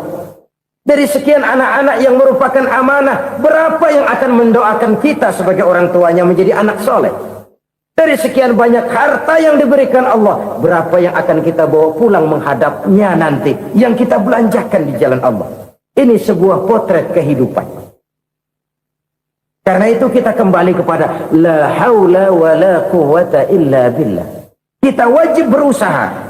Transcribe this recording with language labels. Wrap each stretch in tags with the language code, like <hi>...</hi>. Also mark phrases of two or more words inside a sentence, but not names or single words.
<id>Dari sekian anak-anak yang merupakan amanah, berapa yang akan mendoakan kita sebagai orang tuanya menjadi anak soleh? Dari sekian banyak harta yang diberikan Allah, berapa yang akan kita bawa pulang menghadapnya nanti, yang kita belanjakan di jalan Allah? Ini sebuah potret kehidupan. Karena itu kita kembali kepada</id> <ar>لا حول ولا قوة إلا بالله.</ar> <id>Kita wajib berusaha</id>